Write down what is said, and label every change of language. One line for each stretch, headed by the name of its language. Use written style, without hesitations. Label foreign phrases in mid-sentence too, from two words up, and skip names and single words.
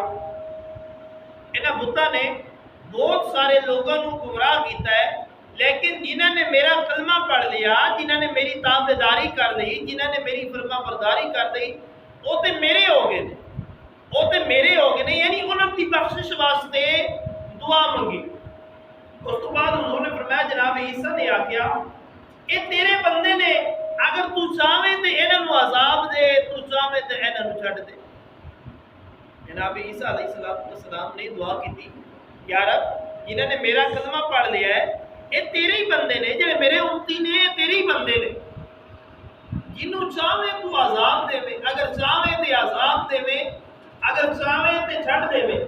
Punjabi: انہاں بتاں نے بہت سارے لوگوں کو گمراہ کیتا ہے، لیکن جنہوں نے میرا کلمہ پڑھ لیا، جنہوں نے میری تابعداری کر لی، جنہوں نے میری فرما برداری کر لی، وہ تے میرے ہو گئے نے، وہ تے میرے ہو گئے نے، یعنی انہوں کی بخشش واسطے دعا منگی۔ اس تو بعد حضور نے فرمایا جناب عیسیٰ نے آکھیا اے تیرے بندے نے، اگر تو چاہے تے انہاں نوں عذاب دے، تو چاہے تے انہاں نوں چھڈ دے۔ جناب عیسیٰ علیہ السلام نے دعا کی تھی یا رب جنہوں نے میرا کلمہ پڑھ لیا ہے یہ تیرے ہی بندے نے، جڑے میرے امتی نے یہ تیرے ہی بندے نے، جنہوں چاہے تو عذاب دے میں، اگر چاہے تو عذاب دے میں، اگر چاہے تو چھڑ دے میں۔